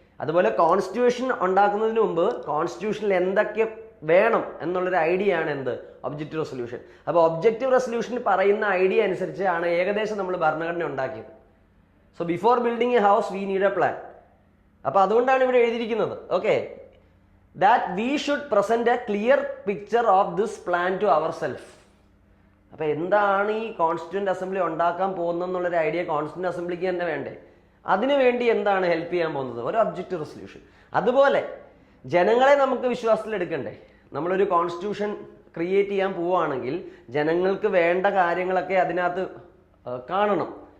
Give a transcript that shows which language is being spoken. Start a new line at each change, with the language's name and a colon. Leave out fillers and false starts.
Malayalam: അതുപോലെ കോൺസ്റ്റിറ്റ്യൂഷൻ ഉണ്ടാക്കുന്നതിന് മുമ്പ് കോൺസ്റ്റിറ്റ്യൂഷനിൽ എന്തൊക്കെ വേണം എന്നുള്ളൊരു ഐഡിയ ആണ് എന്ത്? Objective resolution. അപ്പോൾ ഒബ്ജക്റ്റീവ് റെസൊല്യൂഷനിൽ പറയുന്ന ഐഡിയ അനുസരിച്ചാണ് ഏകദേശം നമ്മൾ ഭരണഘടന ഉണ്ടാക്കിയത്.
English: So before building a house we need a plan.
Malayalam: അപ്പോൾ അതുകൊണ്ടാണ് ഇവിടെ എഴുതിയിരിക്കുന്നത്.
English: Okay, that we should present a clear picture of this plan to ourselves.
Malayalam: അപ്പോൾ എന്താണ് ഈ കോൺസ്റ്റിറ്റ്യൂന്റ് അസംബ്ലി ഉണ്ടാക്കാൻ പോകുന്നതെന്നുള്ളൊരു ഐഡിയ കോൺസ്റ്റിറ്റ്യൂന്റ് അസംബ്ലിക്ക് തന്നെ വേണ്ടേ? അതിനുവേണ്ടി എന്താണ് ഹെൽപ്പ് ചെയ്യാൻ പോകുന്നത്? ഒരു ഒബ്ജക്റ്റീവ് റെസൊല്യൂഷൻ. അതുപോലെ ജനങ്ങളെ നമുക്ക് വിശ്വാസത്തിലെടുക്കണ്ടേ? നമ്മളൊരു കോൺസ്റ്റിറ്റ്യൂഷൻ ക്രിയേറ്റ് ചെയ്യാൻ പോവുകയാണെങ്കിൽ ജനങ്ങൾക്ക് വേണ്ട കാര്യങ്ങളൊക്കെ അതിനകത്ത് കാണണം.